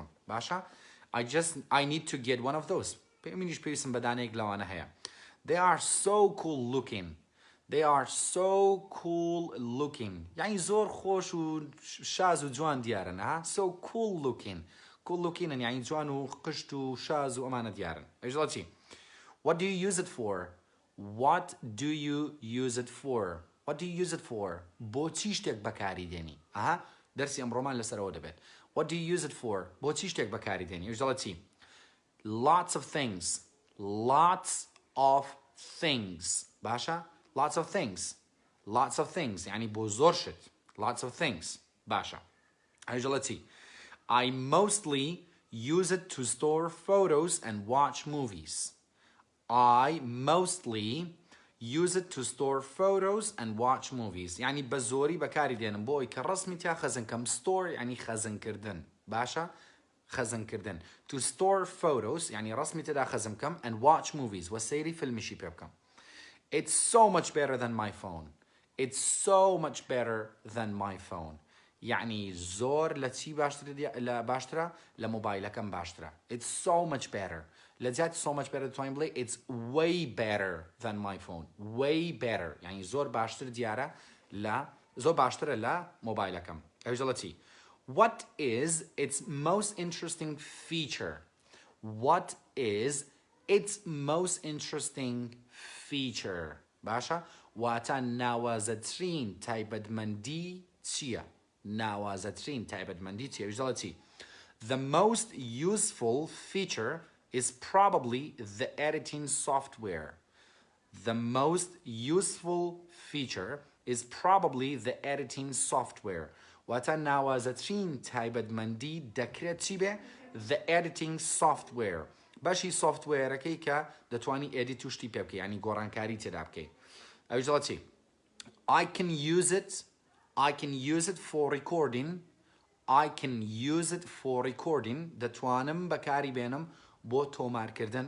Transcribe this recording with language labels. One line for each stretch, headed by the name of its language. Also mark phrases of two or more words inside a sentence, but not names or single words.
English: باشا I need to get one of those.
Central Kurdish: منیش پێویستم بە دانەیەک لەوانە هەیە.
English: They are so cool looking. They are so cool looking.
Central Kurdish: يعني زور خوش و شاز و جوان ديارن ها.
English: So cool looking. Cool looking
Central Kurdish: يعني جوان و قشت و شاز و أمانة ديارن. إيش غلطي؟
English: What do you use it for? What do you use it for? What do you use it for?
Central Kurdish: بۆ چی شتێک بەکاردێنی؟ ئەها دەرسی ئەمڕۆمان لەسەرەوە دەبێت.
English: What do you use it for?
Central Kurdish: بۆ چی شتێک بەکاردێنی؟ إيش غلطي؟
English: Lots of things. Lots of things. باشا lots of things. Lots of things
Central Kurdish: يعني بۆ زۆر شت.
English: Lots of things.
Central Kurdish: باشا هەژەڵەتی
English: I mostly use it to store photos and watch movies. I mostly use it to store photos and watch movies.
Central Kurdish: يعني بە زۆری بەکاری دێنم بۆ ئەوەی کە ڕەسمی تیا خەزنکەم. store يعني خەزنکردن. باشا خەزنکردن.
English: To store photos
Central Kurdish: يعني ڕەسمی تێدا خەزم بکەم
English: and watch movies
Central Kurdish: و سەیری فیلمیشی پێ بکەم.
English: It's so much better than my phone. It's so much better than my phone.
Central Kurdish: يعني زۆر لە چی باشترە لە مۆبایلەکەم باشترە.
English: It's so much better.
Central Kurdish: لە جیاتی
English: so much better
Central Kurdish: دەتوانین بڵێ
English: it's way better than my phone. Way better.
Central Kurdish: يعني زۆر باشتر دیارە زۆر باشترە لە مۆبایلەکەم.
English: هەژەڵەتی What is its most interesting feature? What is its most interesting feature?
Central Kurdish: باشا واتا ناوازەترین تایبەتمەندی چییە؟ ناوازەترین تایبەتمەندی چییە؟
English: وژدەڵەتی The most useful feature is probably the editing software. The most useful feature is probably the editing software.
Central Kurdish: واتا ناوازەترین تایبەتمەندی دەکرێت چی بێ؟
English: The editing software.
Central Kurdish: باشی سوفتوێرەکەی کە دەتوانی ئێدیت و شتی پێ بکەی یعنی گۆڕانکاری تێدا بکەی. ئەوژەڵە چی؟
English: I can use it for recording. I can use it for recording.
Central Kurdish: دەتوانم بەکاری بێنم بۆ تۆمارکردن.